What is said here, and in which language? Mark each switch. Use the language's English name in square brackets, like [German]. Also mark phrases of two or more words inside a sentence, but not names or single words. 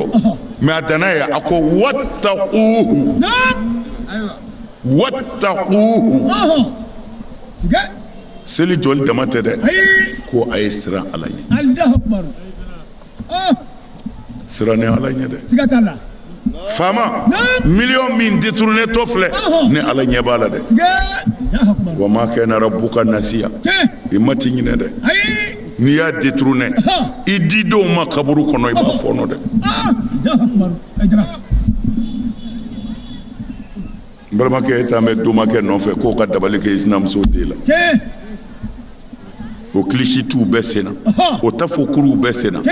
[Bambara] Mais a danna ye, a ko [Arabic] واتقوه، واتقوه. [Bambara] Seli jɔli dama tɛ dɛ, ko a ye siran Ala ye. Siran Ala ɲɛ dɛ. Faama million min détourné to filɛ ni Ala ɲɛ b'a la dɛ. [Arabic] وما كان ربك نسيا, [Bambara] i ma ti ɲinɛ dɛ. N'i y'a détourné i didenw ma kaburu kɔnɔ i b'a fɔɔnɔ dɛ. N balimakɛ e t'an bɛ domakɛ nɔfɛ k'o ka dabali kɛ i sinamuso den la. O kilisitu bɛɛ sen na, o tafokuruw bɛɛ sen na.